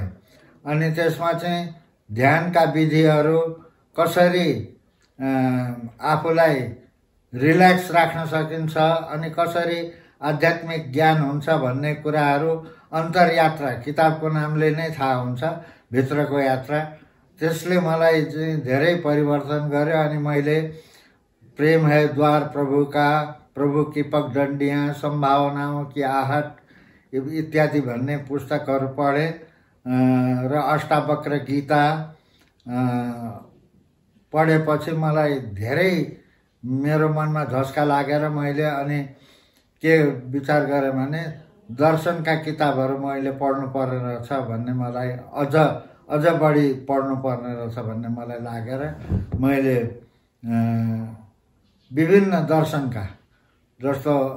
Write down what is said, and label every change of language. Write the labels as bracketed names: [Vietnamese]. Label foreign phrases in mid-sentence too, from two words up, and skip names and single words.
[Nepali] अनि त्यसमा चाहिँ ध्यानका विधिहरू, कसरी आफूलाई रिल्याक्स राख्न सकिन्छ अनि कसरी आध्यात्मिक ज्ञान हुन्छ भन्ने कुराहरू, अन्तरयात्रा किताबको नामले नै थाहा हुन्छ, भित्रको यात्रा। त्यसले मलाई चाहिँ धेरै परिवर्तन गर्यो। अनि मैले प्रेम है द्वार प्रभु का, प्रभु की पगडन्डियाँ, संभावनाओं की आहट इत्यादि भन्ने पुस्तकहरू पढेँ र अष्टावक्र गीता पढेपछि मलाई धेरै मेरो मनमा झस्का लागेर मैले अनि के विचार गरेँ भने दर्शनका किताबहरू मैले पढ्नु पर्ने रहेछ भन्ने मलाई अझ बढी पढ्नु पर्ने रहेछ भन्ने मलाई लागेर मैले विभिन्न दर्शनका, जस्तो